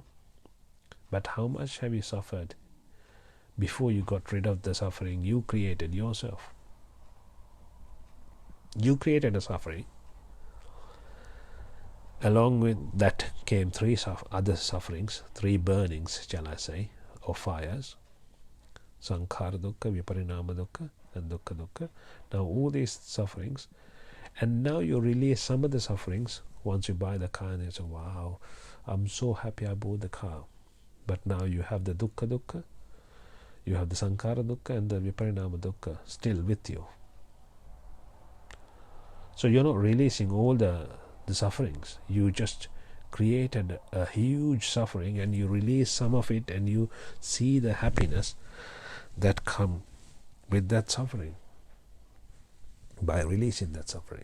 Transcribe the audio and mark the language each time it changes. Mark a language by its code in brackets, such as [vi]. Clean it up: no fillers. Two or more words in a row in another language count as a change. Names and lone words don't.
[en] But how much have you suffered before you got rid of the suffering you created yourself? You created a suffering. Along with that came three other sufferings, three burnings, shall I say, or fires. [pi] Sankhara dukkha, viparinama dukkha, and dukkha dukkha. [en] Now all these sufferings, and now you release some of the sufferings once you buy the car, and you say, wow, I'm so happy I bought the car. But now you have the [pi] dukkha dukkha, [en] you have the [pi] sankhara dukkha [en] and the [pi] viparinama dukkha [en] still with you. So you're not releasing all the sufferings. You just created a huge suffering and you release some of it, and you see the happiness that come with that suffering by releasing that suffering.